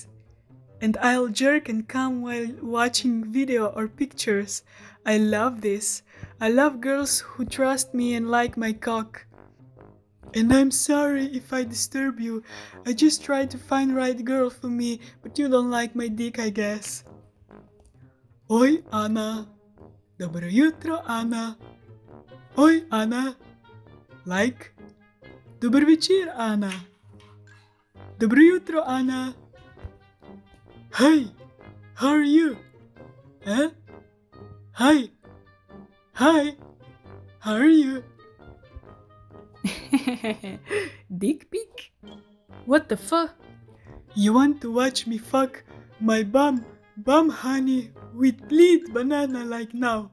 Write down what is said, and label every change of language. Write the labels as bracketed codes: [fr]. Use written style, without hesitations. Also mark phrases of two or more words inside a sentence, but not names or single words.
[en] And I'll jerk and come while watching video or pictures. I love this. I love girls who trust me and like my cock. And I'm sorry if I disturb you. I just try to find right girl for me, but you don't like my dick, I guess. [sl] Oj, Ana. Dobro jutro, Ana. Oj, Ana. Like. Dober večer, Ana. Dobro jutro, Ana. [en] Hey, how are you? Huh? Hi. Hi. How are you? Dick pic? What the fuck? You want to watch me fuck my bum, honey, with bleed banana like now?